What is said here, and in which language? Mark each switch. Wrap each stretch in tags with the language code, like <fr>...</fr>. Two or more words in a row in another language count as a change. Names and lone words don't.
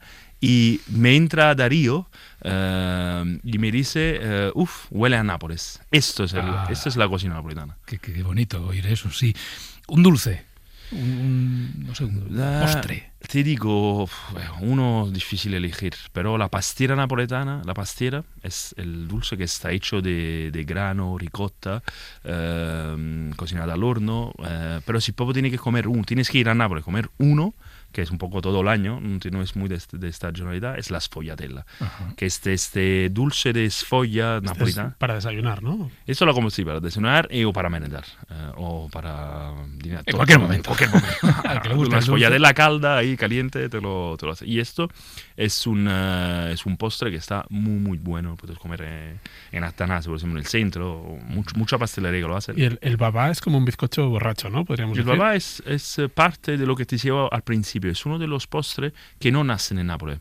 <es>Y me entra Darío y me dice, huele a Nápoles. Esto es la cocina napolitana. Qué bonito oír eso, sí. Un dulce, no sé, un postre. Te digo, uno difícil elegir, pero la</es> <it>pastiera napoletana,</it> <es>es el dulce que está hecho de grano, ricotta, cocinada al horno, pero si proprio tienes que ir a Nápoles a comer uno, que es un poco todo el año, no es muy de estacionalidad, es la sfogliatella, que es este dulce de sfoglia napolitana. Para desayunar, ¿no? Esto lo como para desayunar o para merendar, o para... En cualquier momento.</es> <it>Una sfogliatella calda,</it> <es>ahí caliente, te lo hace. Y esto es un postre que está muy, muy bueno, lo puedes comer en Atanasio, por ejemplo, en el centro, mucha pastelería que lo hacen. Y el babà es como un bizcocho borracho, ¿no? Podríamos decir. El babà es parte de lo que te decía al principio. Es uno de los postres que no nacen en Nápoles.</es>